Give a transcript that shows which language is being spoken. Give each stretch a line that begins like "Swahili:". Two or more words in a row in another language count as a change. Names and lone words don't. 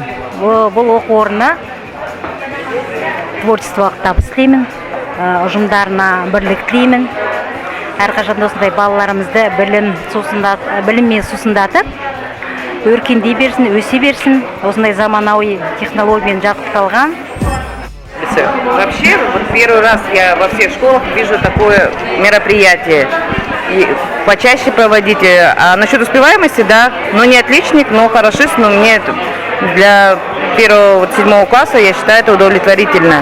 Kazakh: Бұл оқу орнына творчестволық табыс тілеймін, ұжымдарына бірлік тілеймін. Әрқашанда осындай балаларымызды біліммен сусындатып, өркендей берсін, өсе берсін, осындай заманауи технологиямен жабдықталған.
Russian: Вообще, вот первый раз я во всех школах вижу такое мероприятие. И почаще проводите. А насчет успеваемости, да, ну не отличник, но хорошист, но мне для 1-7 класса, я считаю, это удовлетворительно.